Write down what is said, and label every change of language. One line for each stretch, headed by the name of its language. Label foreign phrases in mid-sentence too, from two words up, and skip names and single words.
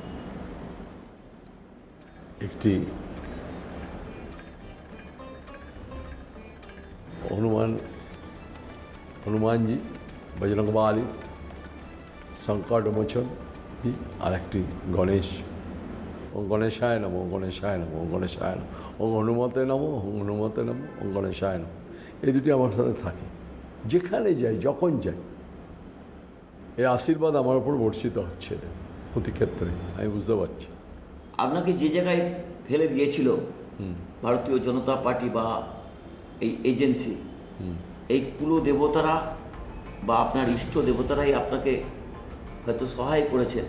Bangla: একটি হনুমানজি বজরংবলী সংকট মোচন, আর একটি গণেশ,
Sanskrit: ওম গণেশায় নমঃ, ওম গণেশায় নমঃ, ওম গণেশায় নমঃ, ওম হনুমতে নমঃ, ওম হনুমতে নমঃ, ওম গণেশায় নমঃ।
Bangla: এই দুটি আমার সাথে থাকে, যেখানে যাই যখন যাই এর আশীর্বাদ আমার ওপর বর্ষিত হচ্ছে প্রতি ক্ষেত্রে, আমি বুঝতে পারছি। আপনাকে যে জায়গায় ফেলে দিয়েছিল ভারতীয় জনতা পার্টি বা এই এজেন্সি, এই কুলো দেবতারা বা আপনার ইষ্ট দেবতারাই আপনাকে হয়তো সহায় করেছেন।